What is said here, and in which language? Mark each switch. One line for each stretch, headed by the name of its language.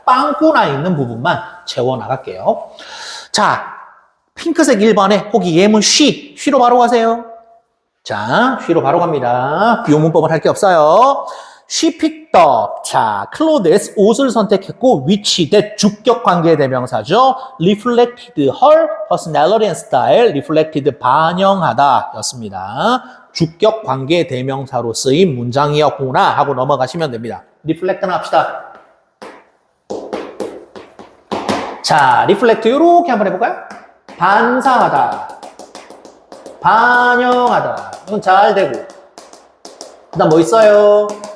Korean: 빵꾸 나 있는 부분만 채워나갈게요. 자, 핑크색 1번에 거기 예문 she로 바로 가세요. 자, she로 바로 갑니다. 이 문법은 할 게 없어요.
English: She picked up.
Korean: 자, clothes, 옷을 선택했고, which, that, 주격 관계대명사죠.
English: reflected her personality and style.
Korean: reflected, 반영하다 였습니다. 주격 관계대명사로 쓰인 문장이었구나 하고 넘어가시면 됩니다. reflect는 합시다. 자, reflect 이렇게 한번 해볼까요? 반사하다, 반영하다. 이건 잘 되고. 그 다음 뭐 있어요?